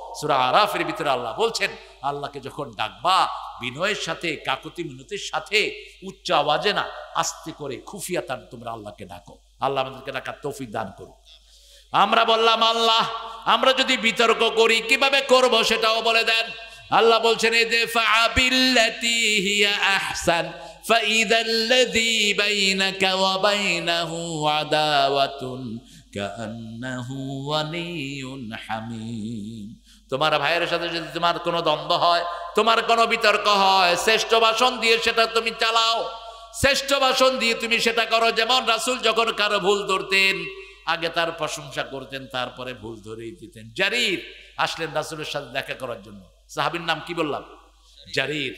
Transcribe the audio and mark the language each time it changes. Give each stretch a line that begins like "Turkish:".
Bangla: সূরা আরাফের ভিতরে আল্লাহ বলছেন, আল্লাহকে যখন ডাকবা বিনয়ের সাথে, কাকুতি মিনতির সাথে, উচ্চ আওয়াজে না, আস্তে করে খুফিয়াতান তোমরা আল্লাহকে ডাকো। আল্লাহ আমাদেরকে ডাকার তৌফিক দান করুন। আমরা বললাম আল্লাহ, আমরা যদি বিতর্ক করি কিভাবে করব সেটাও বলে দেন। আল্লাহ বলছেন
Arabic: ইদফা বিল্লাতি হিয়া আহসান فإذا الذي بينك وبينه عداوة كأنه ولي حميم।
Bangla: তোমার ভাইয়ের সাথে যদি তোমার কোনো দ্বন্দ্ব হয়, তোমার কোনো বিতর্ক হয়, শ্রেষ্ঠ ভাষণ দিয়ে সেটা তুমি চালাও, শ্রেষ্ঠ ভাষণ দিয়ে তুমি সেটা করো। যেমন রাসূল যখন কারো ভুল ধরতেন, আগে তার প্রশংসা করতেন, তারপরে ভুল ধরেই দিতেন। জারির আসলেন রাসূলের সাথে দেখা করার জন্য, সাহাবীর নাম কি বললাম? জারির।